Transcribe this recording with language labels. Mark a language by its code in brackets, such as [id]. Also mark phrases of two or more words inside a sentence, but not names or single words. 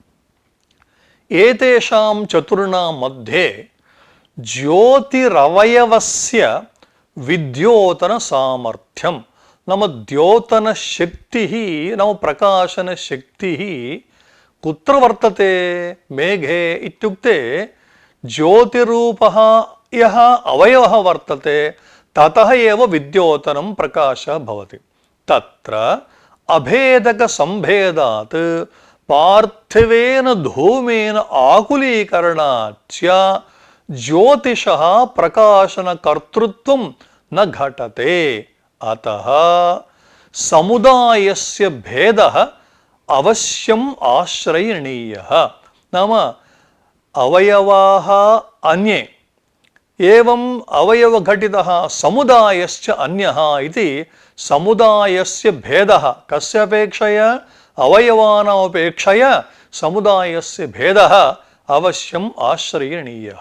[sa] ఏతేషాం చతుర్ణాం మధ్యే జ్యోతిరవయవస్య విద్యోతన సామర్థ్యం నామ ద్యోతన శక్తి నామ ప్రకాశన శక్తి కుత్ర వర్తతే మేఘే ఇత్యుక్తే జ్యోతిరూపః యః అవయవः వర్తతే తతః ఏవ విద్యోతనం ప్రకాశः భవతి. తత్ర అభేదక సంభేదాత్ పార్థివేన ధూమేన ఆకులీకరణాచ్చ జ్యోతిషః ప్రకాశన కర్తృత్వం న ఘటతే. अतः समुदायस्य भेदः अवश्यम् आश्रयणीयः। नाम अवयवाः अन्ये एवम् अवयवघटितः समुदायश्च अन्यः इति समुदायस्य भेदः कस्य अपेक्षया अवयवानामपेक्षया समुदायस्य भेदः अवश्यम् आश्रयणीयः।